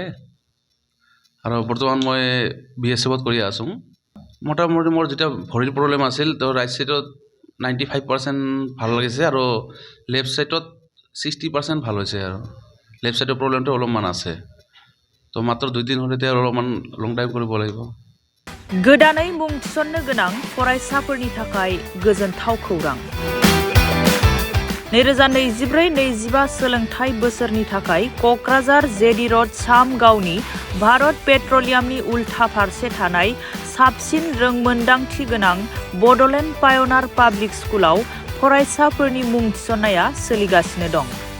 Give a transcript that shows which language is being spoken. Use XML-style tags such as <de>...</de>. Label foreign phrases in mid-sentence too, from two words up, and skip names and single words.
<as>আৰু বৰ্তমান মই BSFত কৰি আছোঁ। মোটামুটি মোৰ যেতিয়া ভৰিৰ প্ৰব্লেম আছিল, তো</as> <en>right side</en> <as>95% ভাল লাগিছে আৰু</as> <en>left side</en> <as>60% ভাল হৈছে আৰু</as> <en>left side</en> <as>প্ৰব্লেমটো অলপমান আছে। তো মাত্ৰ 2 দিন হ'লে এতিয়া অলপমান</as> <en>long time</en> <as>কৰিব লাগিব।</as> <brx>गोदानै मुं थिसननो गोनां फरायसाफोरनि थाखाय गोजोनथाव खौरां। 2024-25 सोलोंथाइ बोसोरनि थाखाय क'क्राझार जेडी रड सामगावनि भारत पेट्रलियामनि उल्था फारसे थानाय साबसिन रोंमोन्दांथि गोनां बड'लेण्ड पायनार पाब्लिक स्कुलाव फरायसाफोरनि मुं थिसननाया सोलिगासिनो दं।</brx>